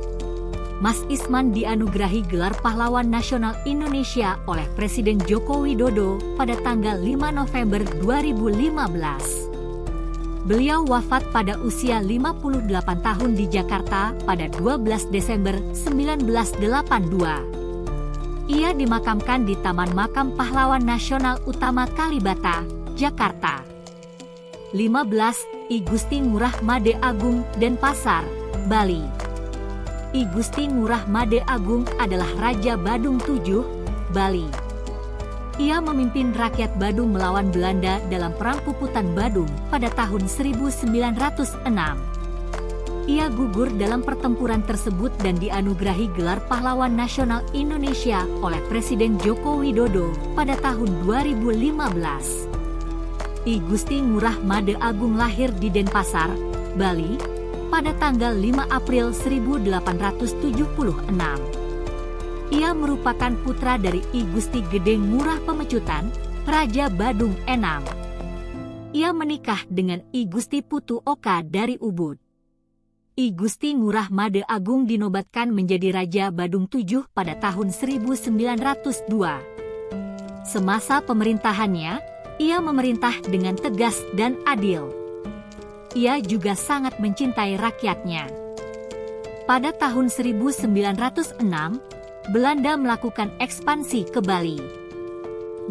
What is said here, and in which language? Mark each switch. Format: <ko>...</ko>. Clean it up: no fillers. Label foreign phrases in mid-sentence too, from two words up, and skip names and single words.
<id>Mas Isman dianugerahi gelar Pahlawan Nasional Indonesia oleh Presiden Joko Widodo pada tanggal 5 November 2015. Beliau wafat pada usia 58 tahun di Jakarta pada 12 Desember 1982. Ia dimakamkan di Taman Makam Pahlawan Nasional Utama Kalibata, Jakarta. 15 I Gusti Ngurah Made Agung Denpasar, Bali. I Gusti Ngurah Made Agung adalah Raja Badung VII, Bali. Ia memimpin rakyat Badung melawan Belanda dalam Perang Puputan Badung pada tahun 1906. Ia gugur dalam pertempuran tersebut dan dianugerahi gelar Pahlawan Nasional Indonesia oleh Presiden Joko Widodo pada tahun 2015. I Gusti Ngurah Made Agung lahir di Denpasar, Bali, pada tanggal 5 April 1876. Ia merupakan putra dari I Gusti Gede Ngurah Pemecutan, Raja Badung Enam. Ia menikah dengan I Gusti Putu Oka dari Ubud. I Gusti Ngurah Made Agung dinobatkan menjadi Raja Badung VII pada tahun 1902. Semasa pemerintahannya, ia memerintah dengan tegas dan adil. Ia juga sangat mencintai rakyatnya. Pada tahun 1906, Belanda melakukan ekspansi ke Bali.</id>